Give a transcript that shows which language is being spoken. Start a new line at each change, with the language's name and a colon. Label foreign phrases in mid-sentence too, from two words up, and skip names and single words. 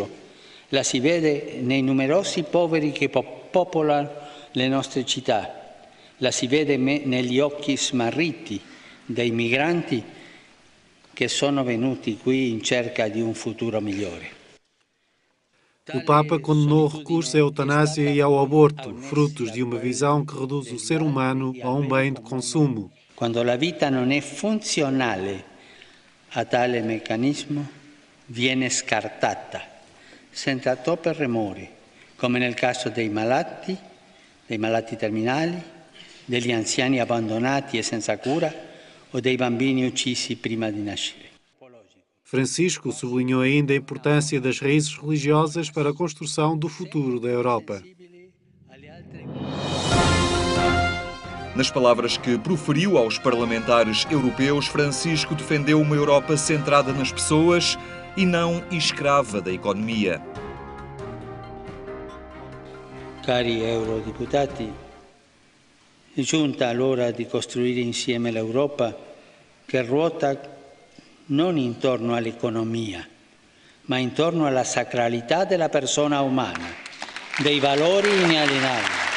Italian: La si vede nei numerosi poveri che popolano le nostre città, la si vede negli occhi smarriti dei migranti che sono venuti qui in cerca di un futuro migliore.
Portuguese: O Papa condenou o recurso à eutanásia e ao aborto, frutos de uma visão que reduz o ser humano a um bem de consumo.
Italian: Quando la vita non è funzionale a tale meccanismo, viene scartata, senza troppe remore, come nel caso dei malati terminali, degli anziani abbandonati e senza cura o dei bambini uccisi prima di nascere.
Portuguese: Francisco sublinhou ainda a importância das raízes religiosas para a construção do futuro da Europa. Nas palavras que proferiu aos parlamentares europeus, Francisco defendeu uma Europa centrada nas pessoas e não escrava da economia.
Italian: Cari eurodeputati, è giunta l'ora di costruire insieme l'Europa che ruota non intorno all'economia, ma intorno alla sacralità della persona umana, dei valori inalienabili.